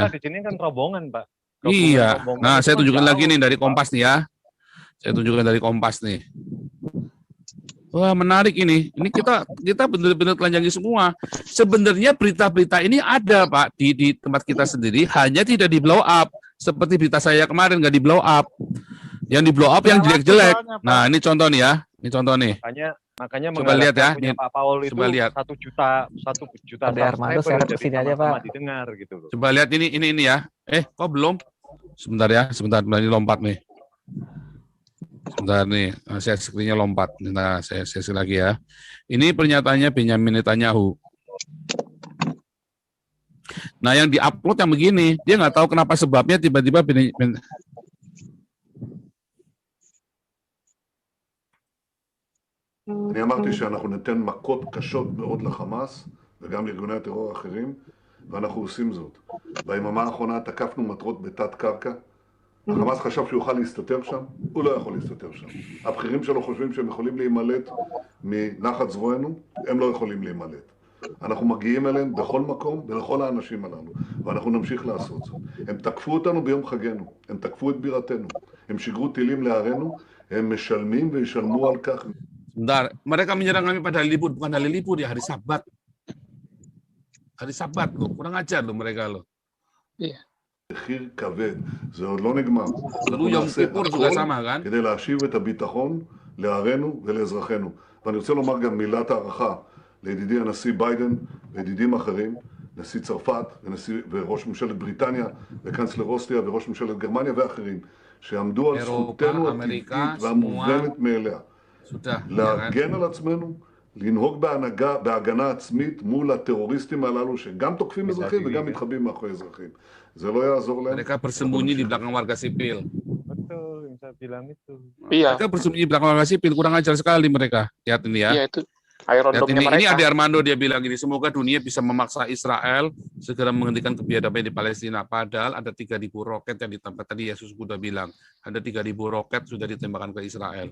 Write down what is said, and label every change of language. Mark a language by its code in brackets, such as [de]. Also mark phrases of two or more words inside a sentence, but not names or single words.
[id] Di sini kan rombongan, Pak. Iya. Nah, saya tunjukkan lagi nih dari Kompas nih ya. Saya tunjukkan dari Kompas nih. Wah, menarik ini. Ini kita benar-benar telanjangi semua. Sebenarnya berita-berita ini ada, Pak, di tempat kita sendiri, hanya tidak di [en] blow up. [id] Seperti berita saya kemarin nggak di [en] blow up. [id] Yang di [en] blow up [id] yang jelek-jelek. Nah, ini contoh nih ya. Ini contoh nih. Makanya Coba lihat ya. punya Pak Paul itu Coba lihat. 1 juta Ade Armando saya jadi kesini aja, sama-sama Pak. didengar gitu loh. Coba lihat ini ya. Kok belum? Sebentar ya, sebentar ini lompat nih. Sebentar nih, saya screen-nya lompat. Nah, saya sekali lagi ya. Ini pernyataannya Benyamin Netanyahu. Nah, yang diupload yang begini, dia nggak tahu kenapa sebabnya tiba-tiba [he] אני אמרתי שאנחנו ניתן מכות קשות מאוד לחמאס וגם לארגוני הטרור האחרים, ואנחנו עושים זאת. ביממה האחרונה תקפנו מטרות בתת קרקע. החמאס חשב שהוא יוכל להסתתר שם, הוא לא יכול להסתתר שם. הבכירים שלו חושבים שהם יכולים להימלט מנחת זרוענו, הם לא יכולים להימלט. אנחנו מגיעים אליהם בכל מקום ולכל האנשים הללו, ואנחנו נמשיך לעשות זאת. הם תקפו אותנו ביום חגנו, הם תקפו את בירתנו, הם שיגרו טילים לערינו, הם משלמים וישלמו על כך. [id] Bentar, mereka menyerang kami pada hari libur, bukan hari libur ya, hari Sabat. Hari Sabat loh, kurang ajar loh mereka loh. Iya. [he] מחיר כבד, זה עוד לא נגמר. [id] Dulu Yom Kippur juga sama kan? [he] כדי להשיב את הביטחון לערינו ולאזרחינו. ואני רוצה לומר גם מילת הערכה לידידי הנשיא ביידן וידידים אחרים, נשיא צרפת וראש ממשלת בריטניה וקנצלר אוסטריה וראש ממשלת גרמניה ואחרים, שעמדו על זכותנו הטבעית והמובנת מאליה. להגן על עצמנו, לנהוג בהגנה עצמית מול הטרוריסטים הללו שגם תוקפים אזרחים וגם מתחבאים מאחורי אזרחים. זה לא יעזור להם. [id] Mereka bersembunyi di belakang warga sipil. Betul, yang saya bilang itu. Iya. Mereka bersembunyi di belakang warga sipil, kurang ajar sekali mereka. Lihat ini ya. Iya, itu Iron Lihat Dome-nya ini mereka. Ade Armando dia bilang gini, semoga dunia bisa memaksa Israel segera menghentikan kebiadaban di Palestina. Padahal ada 3.000 roket yang ditembak tadi Yesus sudah bilang, ada 3.000 roket sudah ditembakkan ke Israel.